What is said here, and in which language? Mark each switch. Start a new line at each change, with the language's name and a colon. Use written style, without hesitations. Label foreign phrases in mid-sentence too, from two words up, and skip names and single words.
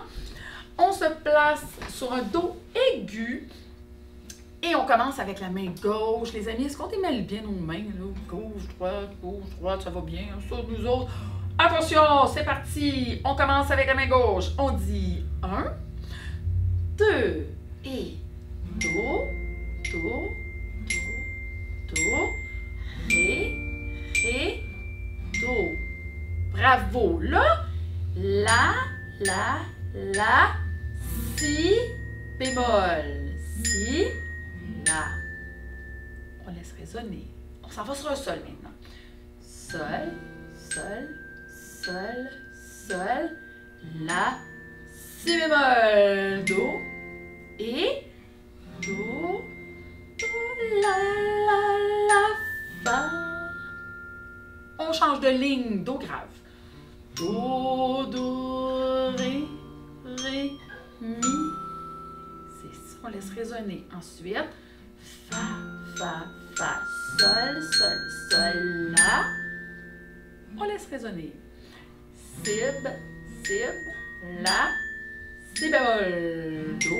French: On se place sur un do aigu et on commence avec la main gauche. Les amis, est-ce qu'on démêle bien nos mains? Là? Gauche, droite, ça va bien. Ça, nous autres. Attention, c'est parti. On commence avec la main gauche. On dit 1, 2 et do, do, do, do, ré, do. Bravo. Là, la, si, bémol. Si, la. On laisse résonner. On s'en va sur un sol maintenant. Sol, sol, sol, sol, la, si bémol, do, et do, la, fa. On change de ligne, do grave. Do, do, ré, mi. C'est ça, on laisse résonner. Ensuite, fa, sol, sol, sol, la. On laisse résonner. Sib, la, si bémol, do.